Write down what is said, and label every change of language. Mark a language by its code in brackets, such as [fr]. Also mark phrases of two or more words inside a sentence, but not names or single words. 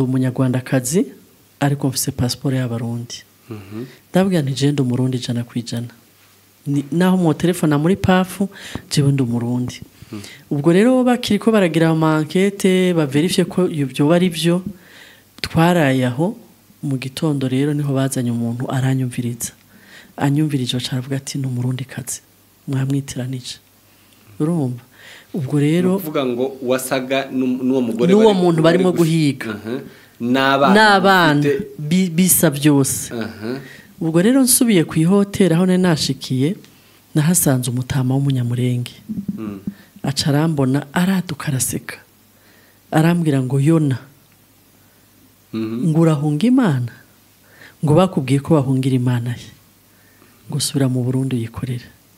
[rn] umunyarwandakazi ariko mfise passport y'abarundi ndabwira nti je ndi umurundi 100% naho mu telefone muri pafu jewe ndi umurundi ubwo rero bakiriko baragira ama enquête baverifye ko ibyo bari byo twarayaho mu gitondo rero niho bazanye umuntu aranyumviriza anyumvirije caravuga ati n'umurundi kazi mwamwitiranije urumva ubwo rero uvuga ngo wasaga n'uwo mugore n'uwo muntu barimo guhiga n'abana bisa byose ubwo rero nsubiye ku ihoteli aho nari nashikiye nahasanze umutama w'umunyamurenge acarambona araduka araseka arambwira ngo Yona ngo urahunga Imana ngo bakubwiye ko bahungira Imana ye ngo subira mu Burundi yikorera